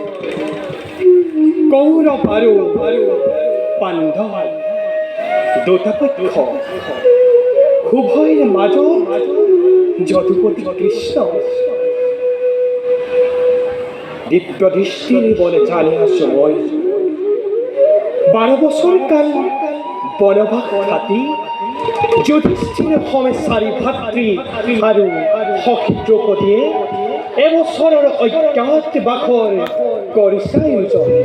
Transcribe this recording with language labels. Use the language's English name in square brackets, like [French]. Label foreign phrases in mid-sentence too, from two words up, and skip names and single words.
[Assamese] কৌৰৱ আৰু পাণ্ডৱ দুটা পক্ষ উভয়ৰ মাজত যদুপতি কৃষ্ণ দিব্য দৃষ্টির বলে জানি আছো মই 12 বছর কাল বনবাস খাটি যুধিষ্ঠিৰ সমে চাৰি ভাতৃ আৰু সখী দ্ৰৌপদীয়ে এবছৰৰ অজ্ঞাত বাসৰ কৰিছে আয়োজন